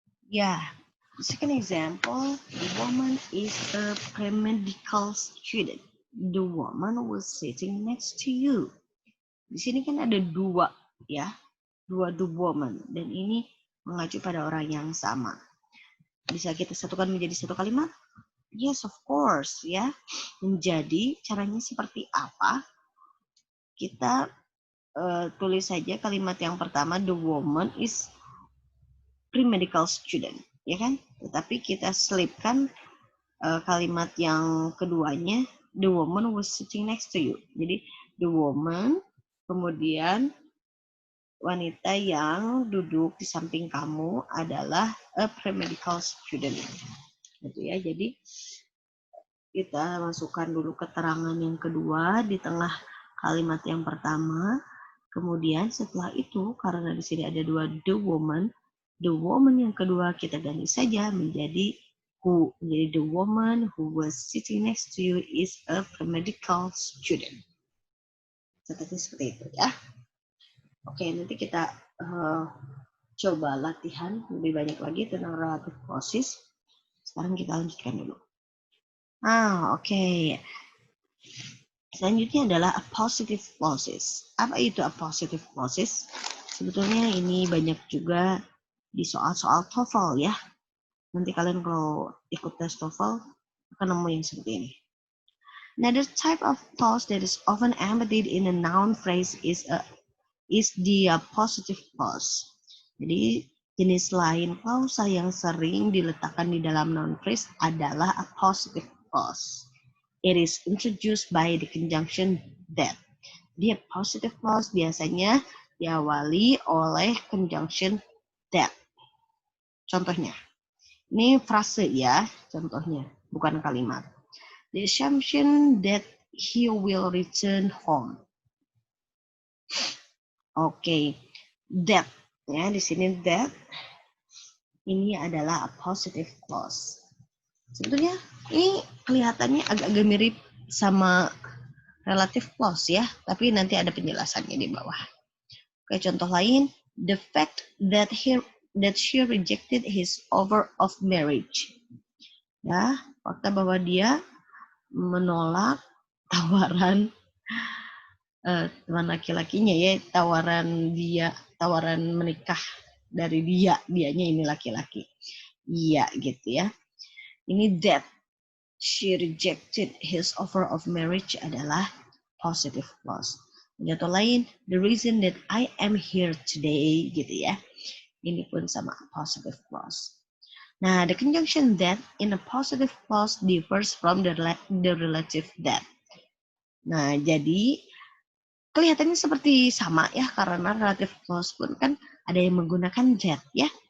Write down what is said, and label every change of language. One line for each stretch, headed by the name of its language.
English: Yeah. The second example, the woman is a pre-medical student. The woman was sitting next to you.
Indonesian: Di sini kan ada dua, ya, dua the woman, dan ini mengacu pada orang yang sama. Bisa kita satukan menjadi satu kalimat?
English: Yes, of course,
Indonesian: ya. Menjadi caranya seperti apa? Kita tulis saja kalimat yang pertama,
English: the woman is pre-medical student,
Indonesian: ya kan? Tetapi kita selipkan kalimat yang keduanya,
English: the woman was sitting next to you.
Indonesian: Jadi the woman, kemudian wanita yang duduk di samping kamu adalah
English: a pre-medical student.
Indonesian: Gitu ya. Jadi kita masukkan dulu keterangan yang kedua di tengah kalimat yang pertama. Kemudian setelah itu, karena di sini ada dua the woman yang kedua kita ganti saja menjadi who. Jadi
English: the woman who was sitting next to you is a pre-medical student.
Indonesian: Seperti itu ya. Oke, nanti kita coba latihan lebih banyak lagi tentang relative clauses. Sekarang kita lanjutkan dulu. Oke. Selanjutnya adalah appositive clauses. Apa itu appositive clauses? Sebetulnya ini banyak juga di soal-soal TOEFL ya. Nanti kalian kalau ikut tes TOEFL akan nemu yang seperti ini.
English: Another type of clause that is often embedded in a noun phrase is the appositive clause.
Indonesian: Jadi jenis lain klausa yang sering diletakkan di dalam noun phrase adalah appositive clause.
English: It is introduced by the conjunction that. The appositive clause
Indonesian: biasanya diawali oleh
English: conjunction that.
Indonesian: Contohnya, ini frase ya, contohnya, bukan kalimat.
English: The assumption that he will return home.
Indonesian: Oke, that ya, di sini that ini adalah appositive clause. Sebetulnya ini kelihatannya agak-agak mirip sama relative clause ya, tapi nanti ada penjelasannya di bawah. Oke, contoh lain,
English: the fact that she rejected his offer of marriage.
Indonesian: Ya, fakta bahwa dia menolak tawaran teman laki-lakinya ya, tawaran menikah dari dianya ini laki-laki. Iya gitu ya.
English: Ini that she rejected his offer of marriage
Indonesian: adalah
English: positive clause.
Indonesian: Contoh lain,
English: the reason that I am here today
Indonesian: gitu ya. Ini pun sama
English: positive clause. Nah, the conjunction that in a positive clause differs from the relative that.
Indonesian: Nah, jadi kelihatannya seperti sama ya, karena relative clause pun kan ada yang menggunakan that ya.